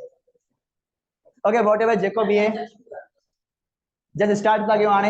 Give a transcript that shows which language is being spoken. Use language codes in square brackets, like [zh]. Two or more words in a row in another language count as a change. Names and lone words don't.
[sd] ओके, [en] whatever [sd] जेको भी है, [en] just start [sd] था कयूं हाणे।